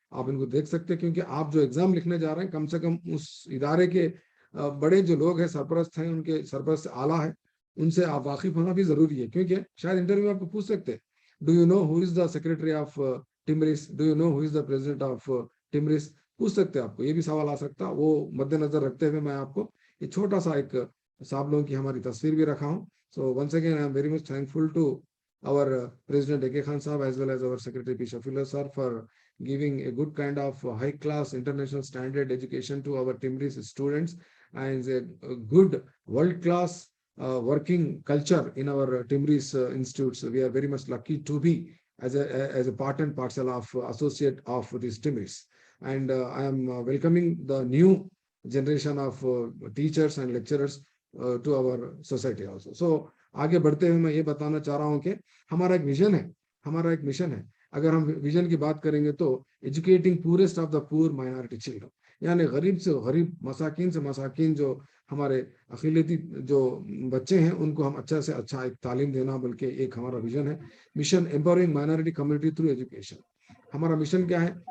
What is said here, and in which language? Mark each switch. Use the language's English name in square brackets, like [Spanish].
[Hindi] आप इनको देख सकते हैं, क्योंकि आप जो एग्जाम लिखने जा रहे हैं कम से कम उस इदारे के बड़े जो लोग हैं सरपरस्त हैं, उनके सरपरस्त आला है, उनसे आप वाकिफ होना भी जरूरी है, क्योंकि शायद इंटरव्यू में आपको पूछ सकते हैं [English] do you know who is the secretary of Timris, [Hindi] do you know who is the president of टिमरिस, पूछ सकते हैं आपको, ये भी सवाल आ सकता है। वो मद्देनजर रखते हुए मैं आपको ये छोटा सा एक साहब लोगों की हमारी तस्वीर भी रखा हूँ। [English] So once again I am very much thankful to our President AK Khan Sahab as well as our Secretary P. Shafillah Sir for giving a good kind of high class international standard education to our Timris students, and a good world class working culture in our Timris institutes. We are very much lucky to be as a part and parcel of associate of this Timris, and I am welcoming the new generation of teachers and lecturers to our society also. [Hindi] So आगे बढ़ते हुए मैं ये बताना चाह रहा हूँ कि हमारा एक विजन है, हमारा एक मिशन है। अगर हम विजन की बात करेंगे तो [English] educating poorest of the poor minority children, [Hindi] यानी गरीब से गरीब, मसाकिन से मसाकिन जो हमारे अक़लियती जो बच्चे हैं उनको हम अच्छा से अच्छा एक तालीम देना, बल्कि एक हमारा विजन है, mission [English] Empowering minority community through education. [Hindi] हमारा मिशन क्या है?